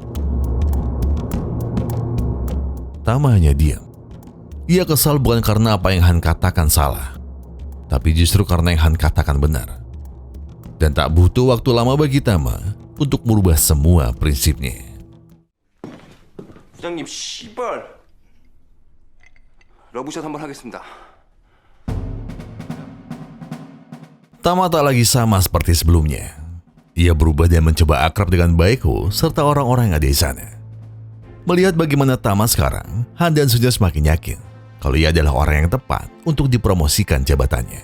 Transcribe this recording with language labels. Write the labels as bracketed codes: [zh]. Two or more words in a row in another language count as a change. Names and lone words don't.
[id] Tama hanya diam. Ia kesal bukan karena apa yang Han katakan salah, tapi justru karena yang Han katakan benar. Dan tak butuh waktu lama bagi Tama untuk merubah semua prinsipnya. [ko] 부장님 씨발 러브샷 한번 하겠습니다. [id] Tama tak lagi sama seperti sebelumnya. Ia berubah dan mencoba akrab dengan Baekho serta orang-orang yang ada di sana. Melihat bagaimana Tama sekarang, Han dan Sunyo semakin yakin kalau ia adalah orang yang tepat untuk dipromosikan jabatannya.